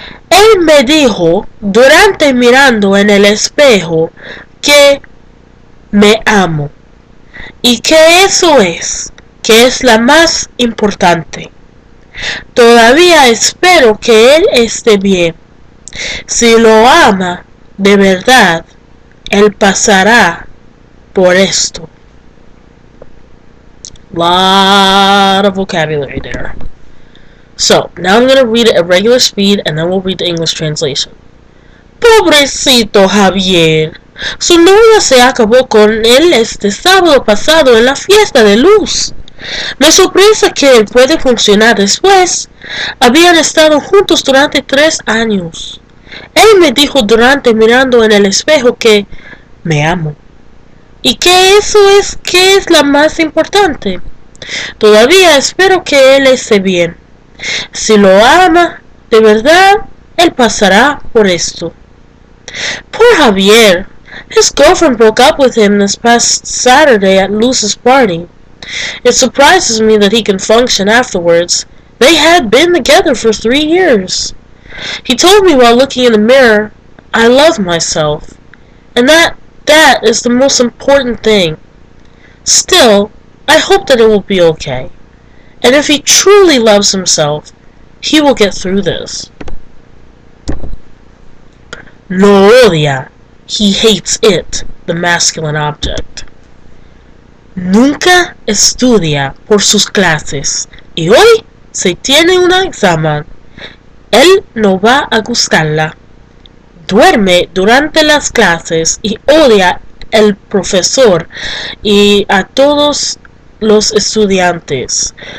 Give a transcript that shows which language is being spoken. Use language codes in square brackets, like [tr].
[es] Él me dijo durante mirando en el espejo que me amo y que eso es, que es la más importante. Todavía espero que él esté bien. Si lo ama de verdad, él pasará por esto. [en] Lot of vocabulary there. So, now I'm going to read it at regular speed and then we'll read the English translation. [es] Pobrecito Javier. Su novia se acabó con él este sábado pasado en la fiesta de luz. Me sorprende que él puede funcionar después. Habían estado juntos durante 3 años. Él me dijo durante mirando en el espejo que me amo. Y que eso es que es la más importante. Todavía espero que él esté bien. Si lo ama, de verdad, él pasará por esto. [en] Poor Javier. His girlfriend broke up with him this past Saturday at Luz's party. It surprises me that he can function afterwards. They had been together for 3 years. He told me while looking in the mirror, I love myself. And that is the most important thing. Still, I hope that it will be okay. And if he truly loves himself, he will get through this. [es] Lo odia. [en] He hates it, the masculine object. [es] Nunca estudia por sus clases y hoy se tiene un examen. Él no va a gustarla. Duerme durante las clases y odia al profesor y a todos los estudiantes.